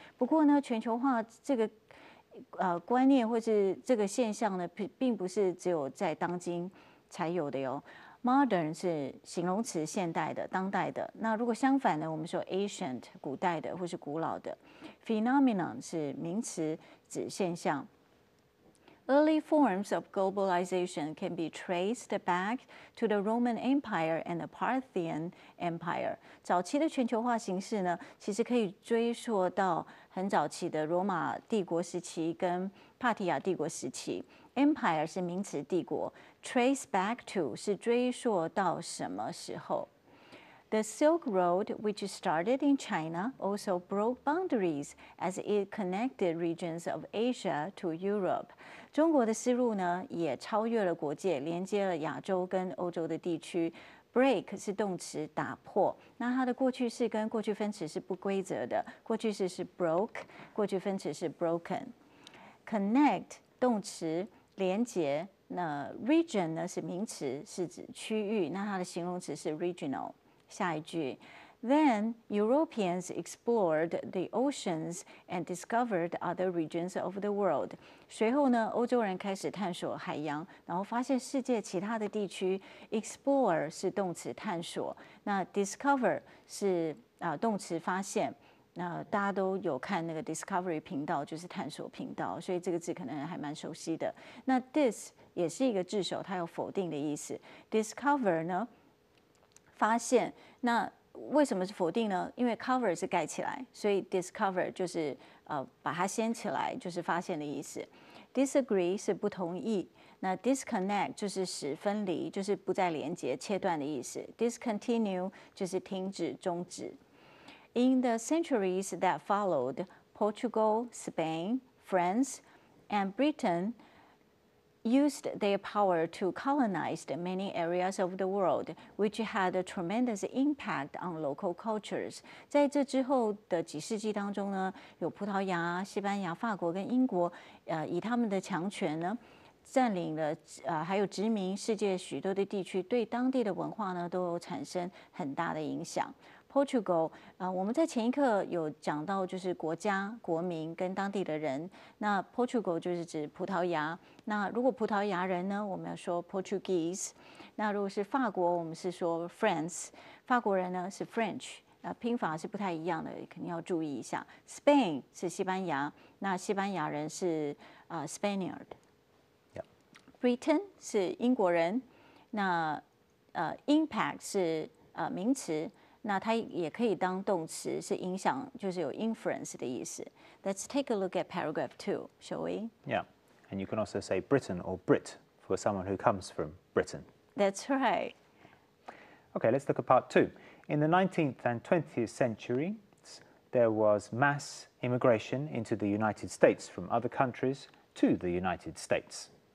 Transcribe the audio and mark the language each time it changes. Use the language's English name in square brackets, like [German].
[Chinese] 不过呢，全球化这个观念或是这个现象呢，并不是只有在当今才有的哟。 Modern 是形容词，现代的、当代的。那如果相反呢，我们说 ancient 古代的或是古老的。Phenomenon 是名词，指现象。 [English] Early forms of globalization can be traced back to the Roman Empire and the Parthian Empire. [Chinese] 早期的全球化形式呢，其实可以追溯到很早期的罗马帝国时期跟帕提亚帝国时期。 [English] Empire [Chinese] 是名词帝国 [English] ，trace back to [Chinese] 是追溯到什么时候？ [English] The Silk Road, which started in China, also broke boundaries as it connected regions of Asia to Europe. [Chinese] 中国的丝路呢，也超越了国界，连接了亚洲跟欧洲的地区。 Break 是动词打破，那它的过去式跟过去分词是不规则的，过去式是 broke， 过去分词是 broken。 Connect 动词连接，那 region 呢是名词，是指区域，那它的形容词是 regional。下一句 [English] Then Europeans explored the oceans and discovered other regions of the world. [Chinese] 随后呢，欧洲人开始探索海洋，然后发现世界其他的地区。 Explore 是动词探索，那 discover 是动词发现。那大家都有看那个 Discovery 频道，就是探索频道，所以这个字可能还蛮熟悉的。那 dis 也是一个字首，它有否定的意思。 Discover 呢？发现，那为什么是否定呢？因为 cover 是盖起来，所以 discover 就是把它掀起来，就是发现的意思。 Disagree 是不同意，那 disconnect 就是使分离，就是不再连接、切断的意思。 Discontinue 就是停止、终止。 In the centuries that followed, Portugal, Spain, France, and Britain used their power to colonize many areas of the world, which had a tremendous impact on local cultures. 在这之后的几世纪当中呢，有葡萄牙、西班牙、法国跟英国，以他们的强权呢，占领了还有殖民世界许多的地区，对当地的文化呢都有产生很大的影响。 Portugal，我们在前一课有讲到，就是国家、国民跟当地的人。那 Portugal 就是指葡萄牙。那如果葡萄牙人呢，我们要说 Portuguese。那如果是法国，我们是说 France。法国人呢是 French。拼法是不太一样的，肯定要注意一下。Spain 是西班牙，那西班牙人是Spaniard。Britain 是英国人。那impact 是名词。那它也可以当动词，是影响，就是有 influence 的意思。 [English] Let's take a look at paragraph 2, shall we? Yeah, and you can also say Britain or Brit for someone who comes from Britain. That's right. Okay, let's look at part 2. In the 19th and 20th centuries, there was mass immigration into the United States from other countries to the United States.